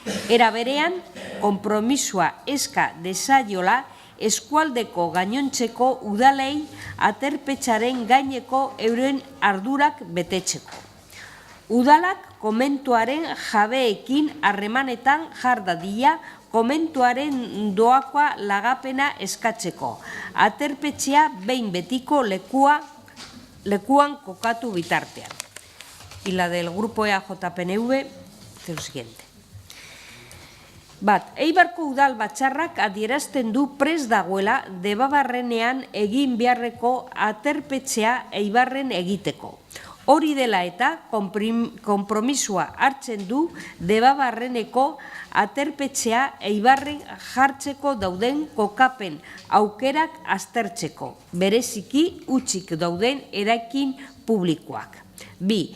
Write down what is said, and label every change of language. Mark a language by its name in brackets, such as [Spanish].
[Basque] Era berean, konpromisoa eska dezaiola eskualdeko gainontzeko udalei aterpetxearen gaineko euren ardurak betetzeko. Udalak komentuaren jabeekin harremanetan jar dadila komentuaren doakoa lagapena eskatzeko, aterpetxea behin betiko lekuan kokatu bitartean. [Spanish] Y la del grupo EAJ-PNV dice lo siguiente. [Basque] Eibarko udal batzarrak adierazten du prest dagoela Debabarrenean egin beharreko aterpetxea Eibarren egiteko. Hori dela eta konpromisoa hartzen du Debabarreneko aterpetxea Eibarren jartzeko dauden kokapen aukerak aztertzeko, bereziki hutsik dauden eraikin publikoak. 2.